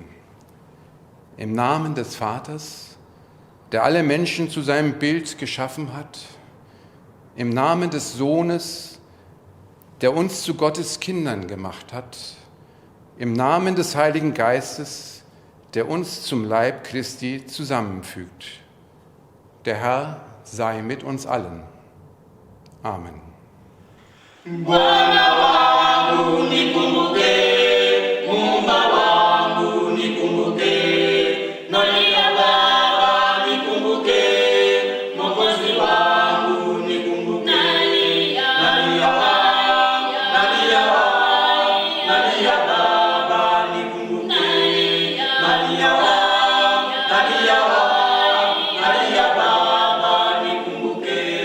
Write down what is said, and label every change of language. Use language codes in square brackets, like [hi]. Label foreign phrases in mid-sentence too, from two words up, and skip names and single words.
[de] Im Namen des Vaters, der alle Menschen zu seinem Bild geschaffen hat, im Namen des Sohnes, der uns zu Gottes Kindern gemacht hat, im Namen des Heiligen Geistes, der uns zum Leib Christi zusammenfügt. Der Herr sei mit uns allen. Amen. [sw] Bwana wangu nikumbuke, Muumba wangu nikumbuke, nalia Baba nikumbuke, Mwokozi wangu nikumbuke, nalia Baba nikumbuke, nalia Baba nikumbuke.